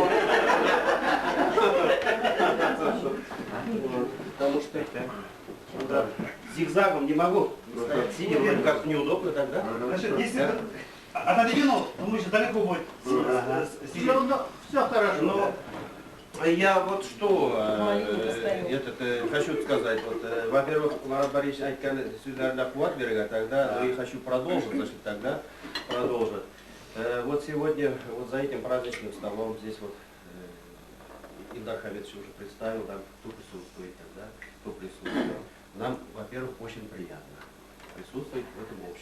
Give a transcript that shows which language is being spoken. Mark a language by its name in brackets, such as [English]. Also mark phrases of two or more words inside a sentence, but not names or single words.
[Russian] Потому что да, зигзагом не могу. Сидя вроде как неудобно тогда. Значит, если отодвинул, то мы еще далеко будет. Все хорошо. Я вот что хочу сказать. Вот, во-первых, [Kazakh] Марат Борисович айтқан сөздерді қуат берген, [Russian] тогда, ну и хочу продолжить, значит, тогда продолжить. Вот сегодня, вот за этим праздничным столом, здесь вот Ильдар Хамидович уже представил, там, кто присутствует тогда, кто присутствует. Нам, во-первых, очень приятно присутствовать в этом обществе.